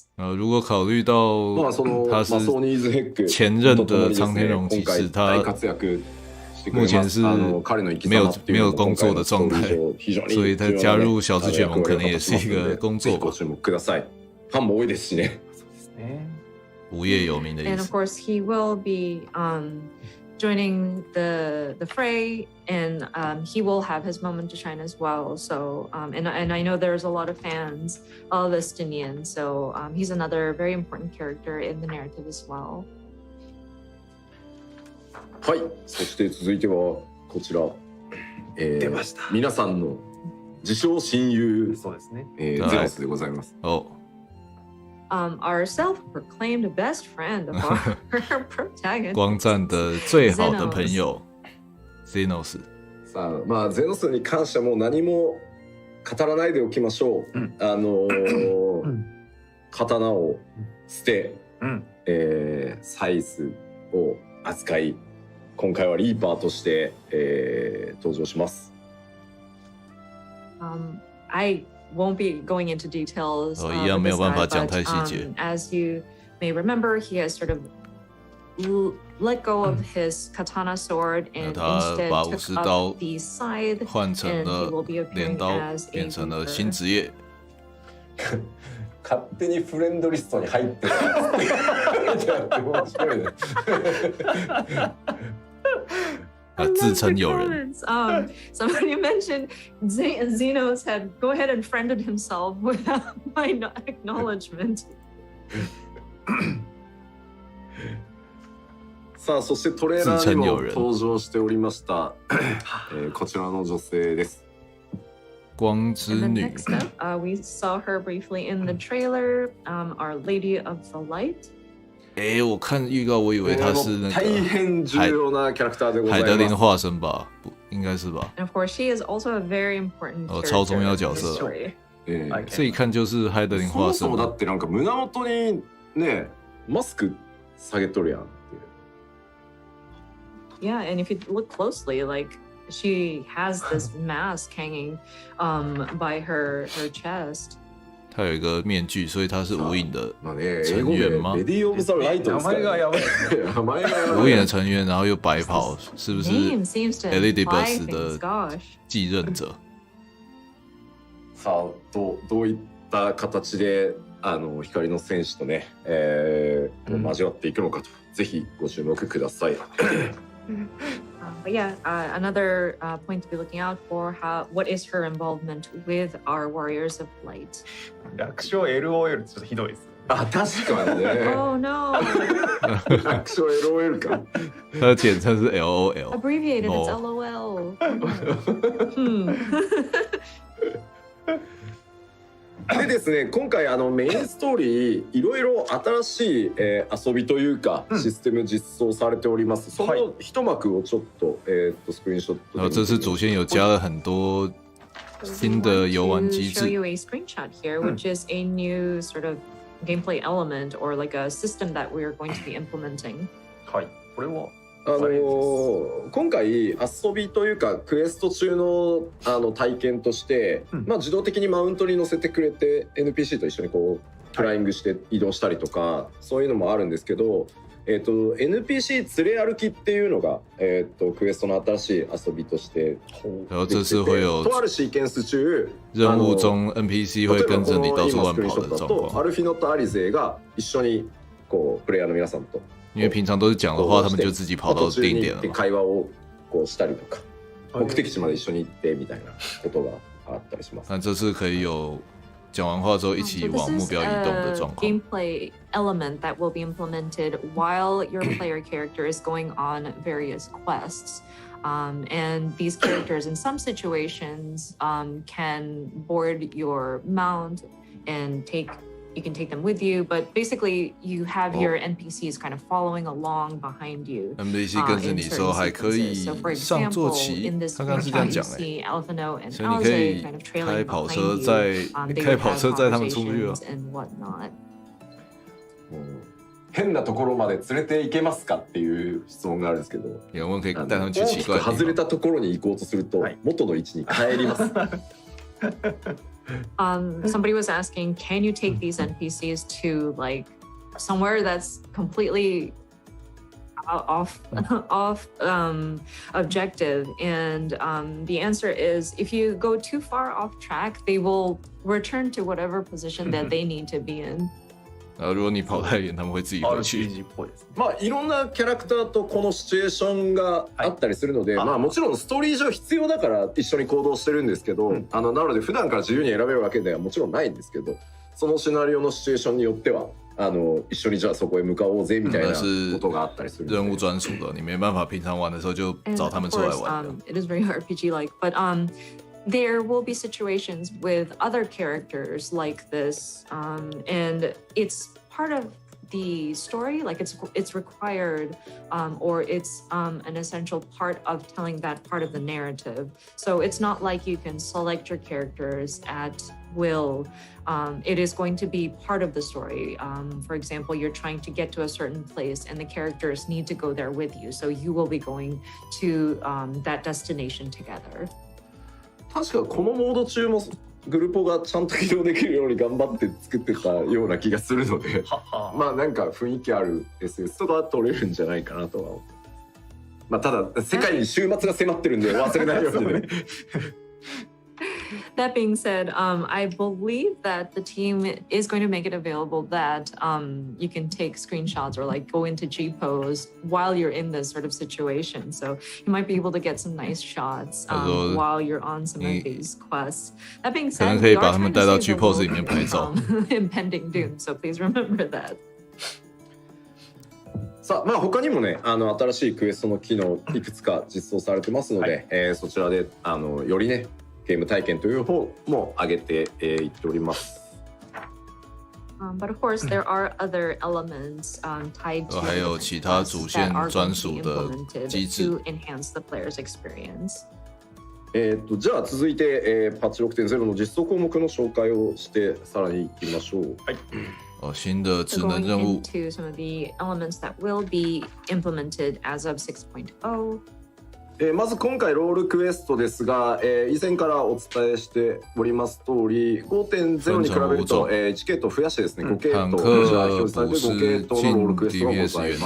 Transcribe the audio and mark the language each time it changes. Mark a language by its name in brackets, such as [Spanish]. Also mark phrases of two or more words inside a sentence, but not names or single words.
[Chinese] 如果考虑到他是前任的苍天龙骑士，他目前是没有工作的状态，所以他加入小只血盟可能也是一个工作吧。 [Japanese] ファンも多いですしね。 [Chinese] 无业游民的意思。 [English] And of course, he will be joining the fray, and he will have his moment to shine as well. So, and I know there's a lot of fans of Estinian, so he's another very important character in the narrative as well. [Japanese] はい、そして続いてはこちら、出ました。皆さんの自称親友、そうですね。ゼロスでございます。 [English] Our self-proclaimed best friend of our protagonist. [Chinese] 光战的最好的朋友 Zenos。 [Japanese] さあ、ゼノスに関してはもう何も語らないでおきましょう。刀を捨て、サイズを扱い、今回はリーパーとして、登場します。 [English] I won't be going into details. [Chinese] 一样没有办法讲太细节。 [English] As you may remember, he has sort of let go of his katana sword and instead took up the scythe, [Chinese] 换成了镰刀，变成了新职业。 [Japanese] 勝手にフレンドリストに入ってる。面白いね。自称友人。 [English] Somebody mentioned Zenos had go ahead and friended himself without my acknowledgement. [Japanese] さあそしてトレーラーにも登場しておりました、こちらの女性です。 [Chinese] 光之 [English] And then [Chinese] 女 [English] next up, we saw her briefly in the trailer, Our Lady of the Light. [Chinese] 我看预告，我以为她是那 [Japanese] 大 [Chinese] 个 [Japanese] 変重要なキャラクターでございます。 [Chinese] 海德琳化身吧？不，应该是吧？ [English] And of course, she is also a very important [Chinese] 超 [English] character [Chinese] 重要 [English] in [Chinese] 角 [English] the [Chinese] 色。 [English] story. [Chinese] 这一看就是海德琳 [Japanese] そもそ [Chinese] 化身 [Japanese] もだってなんか胸元にねマスク下げとるやんっていう。 [English] Yeah, and if you look closely, like she has this mask hanging by her chest. [Chinese] 她有一个面具，所以她是无影的 [Japanese] まあね、英 [Chinese] 成 [Japanese] 語 [Chinese] 员吗 [Japanese] 名レディー・オブ・ザ・ライト名ですから、ね。前がやばい。名前がやばい。 [Chinese] 无影的成员，然后又白袍，是不是 [English] Name seems to imply Elizabeth things. [Chinese] 的 [English] Gosh. [Chinese] 继任者？ [Japanese] さあどういった形で光の戦士とね、交わっていくのかと、ぜひご注目ください。 [English] But yeah, another point to be looking out for: what is her involvement with our Warriors of Light? [Japanese] 略称 LOL ちょっとひどいです。あ、確かにね。 [English] Oh no! [Japanese] 略称 LOL か。 [Chinese] 它的简称是 LOL。 [English] Abbreviated, it's Oh. LOL. Hmm. [Japanese] でですね、今回メインストーリーいろいろ新しい、遊びというかシステム実装されております。その一幕をちょっとスクリーンショットで。 [Chinese] 然后这次主线有加了很多新的游玩机 [English] To show [Chinese] 制。 [English] you a screenshot here, which is a new sort of gameplay element or like a system that we are going to be implementing. [Japanese] はい。これは今回遊びというかクエスト中の体験として、まあ、自動的にマウントに乗せてくれて NPC と一緒にこうフライングして移動したりとか、そういうのもあるんですけど、NPC 連れ歩きっていうのが、クエストの新しい遊びとして [Chinese] 然后这次会有 [Japanese] とあるシーケンス中 [Chinese] 任务中 NPC 会跟着你到处乱跑的状况。 [Japanese] アルフィノとアリゼが一緒にこうプレイヤーの皆さんと。 [Chinese] 因为平常都是讲的话，他们就自己跑到定点了嘛。 [Japanese] 会話をこうしたりとか、目的地まで一緒に行ってみたいなことがあったりします。 [Chinese] 那这次可以有讲完话之后一起往目标移动的状况。 [English] Gameplay element that will be implemented while your player character is going on various quests. And these characters in some situations can board your mount and you can take them with you, but basically you have your NPCs kind of following along behind you. [Chinese] NPC 跟着你的时候还可以上坐骑，他刚刚是这样讲的。所以你可以开跑车载他们出去啊。 [Japanese] 変なところまで連れて行けますかっていう質問があるんですけど、 [Chinese] 有人可以带他们去奇怪的地方。 [Japanese] 外れたところに行こうとすると元の位置に帰ります。 [English] Somebody was asking, can you take these NPCs to like somewhere that's completely off objective? And the answer is, if you go too far off track, they will return to whatever position that they need to be in. [Chinese] 然后如果你跑太远，他们会自己回去。 [Japanese] まあいろんなキャラクターとこのシチュエーションがあったりするので、まあもちろんストーリー上必要だから一緒に行動してるんですけど、なので普段から自由に選べるわけではもちろんないんですけど、そのシナリオのシチュエーションによっては一緒にじゃあそこへ向かおうぜみたいなことがあったりする。 [Chinese] 任务专属的，你没办法平常玩的时候就找他们出来玩。 [English] It is very RPG-like, but there will be situations with other characters like this, and it's part of the story, like it's required, or it's an essential part of telling that part of the narrative. So it's not like you can select your characters at will. It is going to be part of the story. For example, you're trying to get to a certain place and the characters need to go there with you. So you will be going to that destination together. [Japanese] 確かこのモード中もグルポがちゃんと起動できるように頑張って作ってたような気がするのでまあなんか雰囲気ある SS とか取れるんじゃないかなとは。まあただ世界に終末が迫ってるんで忘れないようにね。 [English] That being said, I believe that the team is going to make it available that you can take screenshots or like go into G pose while you're in this sort of situation. So you might be able to get some nice shots while you're on some of these quests. That being said, we are trying to save the world from impending doom. So please remember that. [Japanese] さあ、まあ他にもね、新しいクエストの機能いくつか実装されてますので、そちらでよりねゲーム体験という方も上げていっております。 [English] But of course, there are other elements tied to [Chinese] 还有其他主线专属的机制 [English] to enhance the player's experience. [Japanese] じゃあ続いて、パッチ 6.0 の実装項目の紹介をしてさらにいきましょう。はい。 [Chinese] 新的职能任务 [English] into some of the elements that will be implemented as of 6.0. [Japanese] まず今回ロールクエストですが、以前からお伝えしております通り 5.0 に比べると、1系統増やしてですね5系統こちら表示されて5系統のロールクエストがございます。